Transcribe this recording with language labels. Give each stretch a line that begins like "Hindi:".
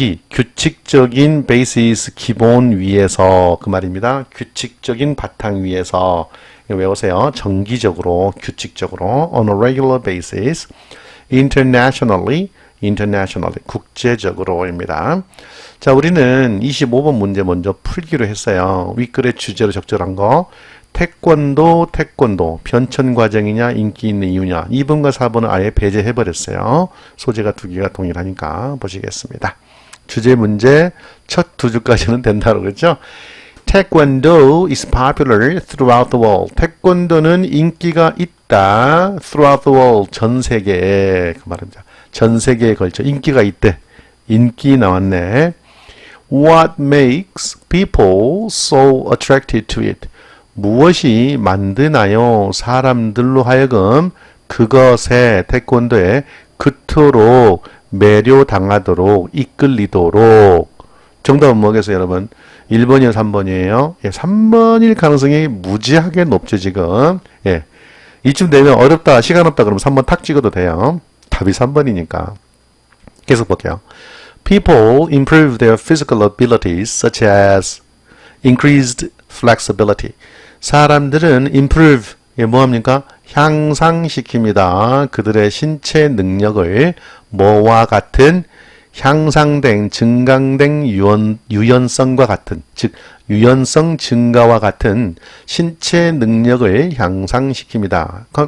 Korean: 규칙적인 basis, 기본 위에서 그 말입니다. 규칙적인 바탕 위에서 외우세요. 정기적으로, 규칙적으로,
English: on a regular basis, internationally,
Korean: 국제적으로입니다. 자, 우리는 25번 문제 먼저 풀기로 했어요. 윗글의 주제로 적절한 거. 태권도, 변천 과정이냐, 인기 있는 이유냐. 2번과 4번은 아예 배제해버렸어요. 소재가 두 개가 동일하니까 보시겠습니다. 주제 문제 첫 두 줄까지는 된다고 그랬죠.
English: Taekwondo is popular throughout the world.
Korean: 태권도는 인기가 있다.
English: throughout the world.
Korean: 전 세계에. 그 말입니다. 전 세계에 걸쳐 인기가 있대. 인기 나왔네.
English: What makes people so attracted to it?
Korean: 무엇이 만드나요? 사람들로 하여금 그것에 태권도에 그토록 매료당하도록 이끌리도록. 정답은 뭐겠어요, 여러분? 1번이요, 3번이에요? 예, 3번일 가능성이 무지하게 높죠, 지금. 예. 이쯤 되면 어렵다, 시간 없다 그러면 3번 탁 찍어도 돼요. 답이 3번이니까. 계속 볼게요.
English: People improve their physical abilities such as increased flexibility.
Korean: 사람들은 improve, 예, 뭐합니까? 향상시킵니다. 그들의 신체 능력을 뭐와 같은 향상된, 증강된 유연성과 같은, 즉 유연성 증가와 같은 신체 능력을 향상시킵니다.